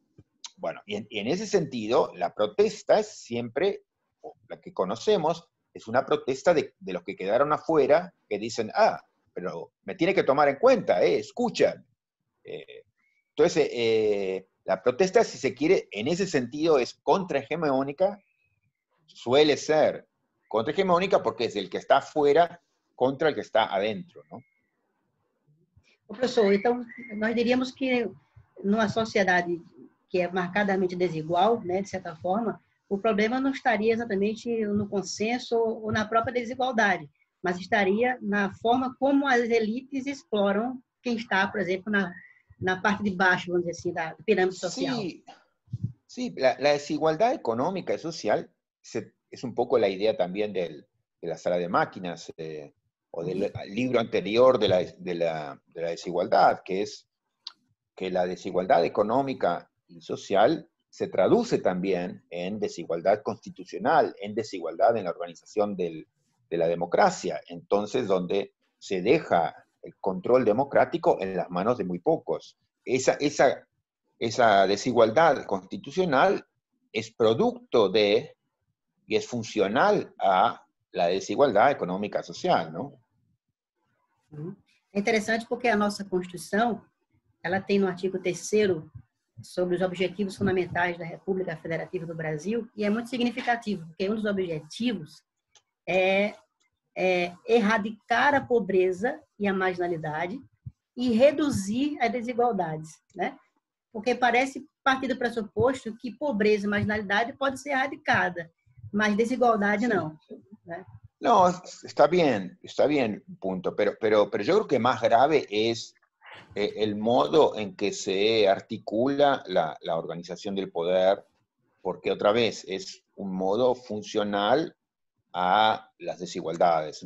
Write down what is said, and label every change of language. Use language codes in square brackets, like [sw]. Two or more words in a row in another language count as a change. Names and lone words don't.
[es] Bueno, y en ese sentido, la protesta es siempre, o la que conocemos, es una protesta de los que quedaron afuera, que dicen, pero me tiene que tomar en cuenta, escuchan. Entonces, la protesta, si se quiere, en ese sentido es contrahegemónica, suele ser contrahegemónica porque es el que está afuera contra el que está adentro, ¿no? [pt] Professor, então, nós diríamos que numa sociedade que é marcadamente desigual, né, de certa forma, o problema não estaria exatamente no consenso ou na própria desigualdade, mas estaria na forma como as elites exploram quem está, por exemplo, na parte de baixo, vamos dizer assim, da pirâmide social. [es] Sí, la desigualdad económica y social es un poco la idea también de la sala de máquinas, o del libro anterior de la desigualdad, que es que la desigualdad económica y social se traduce también en desigualdad constitucional, en desigualdad en la organización de la democracia, entonces donde se deja el control democrático en las manos de muy pocos. Esa desigualdad constitucional es producto de y es funcional a la desigualdad econômica social, não? [pt] É interessante porque a nossa Constituição, ela tem no artigo 3º sobre os objetivos fundamentais da República Federativa do Brasil, e é muito significativo, porque um dos objetivos é erradicar a pobreza e a marginalidade e reduzir as desigualdades, né? Porque parece partir do pressuposto que pobreza e marginalidade pode ser erradicada, mas desigualdade não, né? [es] No, está bien, punto. Pero yo creo que más grave es el modo en que se articula la organización del poder, porque otra vez es un modo funcional a las desigualdades.